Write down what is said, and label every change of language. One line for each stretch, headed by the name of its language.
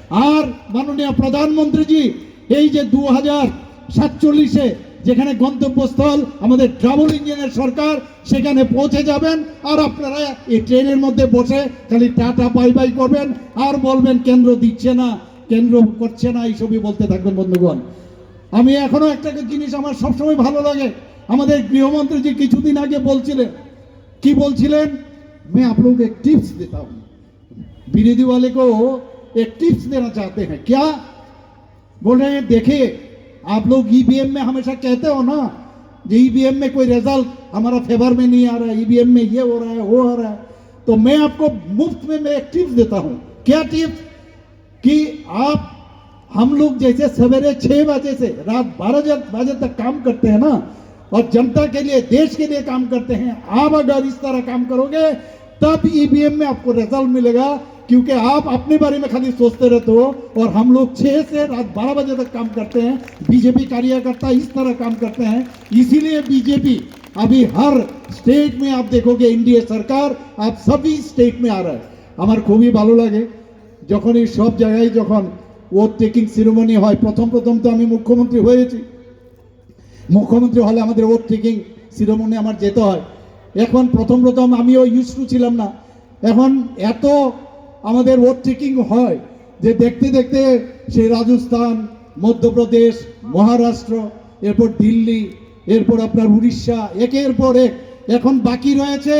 Bangla: আর মাননীয় প্রধানমন্ত্রীজি এই যে 2047-এ যেখানে গন্তব্যস্থল আমাদের ডাবল ইঞ্জিনের সরকার, সেখানে পৌঁছে যাবেন। আর আপনারা এই ট্রেনের মধ্যে বসে খালি টাটা বাই বাই করবেন আর বলবেন কেন্দ্র দিচ্ছে না, কেন্দ্র করছে না, এইসবই বলতে থাকবেন বন্ধুগণ। আমি এখনো একটা জিনিস আমার সবসময় ভালো লাগে, আমাদের গৃহমন্ত্রীজি কিছুদিন আগে বলছিলেন, কি বলছিলেন,
Hindi: मैं आप लोगों को एक टिप्स देता हूं, विरोधी वाले को एक टिप्स देना चाहते हैं। क्या बोल रहे हैं, देखिए आप लोग ईवीएम में हमेशा कहते हो ना, जो ईवीएम में कोई रिजल्ट हमारा फेवर में नहीं आ रहा है, ईवीएम में ये हो रहा है वो हो रहा है, तो मैं आपको मुफ्त में मैं एक टिप्स देता हूं। क्या टिप्स, कि आप हम लोग जैसे सवेरे 6 बजे से रात 12 बजे तक काम करते हैं ना, और जनता के लिए देश के लिए काम करते हैं, आप अगर इस तरह काम करोगे तब ईवीएम में आपको रिजल्ट मिलेगा। क्योंकि आप अपने बारे में खाली सोचते रहते हो, और हम लोग 6 से रात 12 बजे तक काम करते हैं। बीजेपी कार्यकर्ता इस तरह काम करते हैं, इसीलिए बीजेपी अभी हर स्टेट में आप देखोगे एनडीए सरकार आप सभी स्टेट में आ रहा है।
Bangla: আমার খুবই ভালো লাগে যখন এই সব জায়গায় যখন ওথ টেকিং সেরেমনি হয়। প্রথম তো আমি মুখ্যমন্ত্রী হয়েছি, মুখ্যমন্ত্রী হলে আমাদের ওথ টেকিং সেরেমনি আমার যেতে হয়। এখন প্রথম আমিও ইউজ টু ছিলাম না, এখন এত আমাদের ওথ টেকিং হয় যে দেখতে দেখতে সেই রাজস্থান, মধ্যপ্রদেশ, মহারাষ্ট্র, এরপর দিল্লি, এরপর আপনার উড়িষ্যা, একের পর এক এখন বাকি রয়েছে।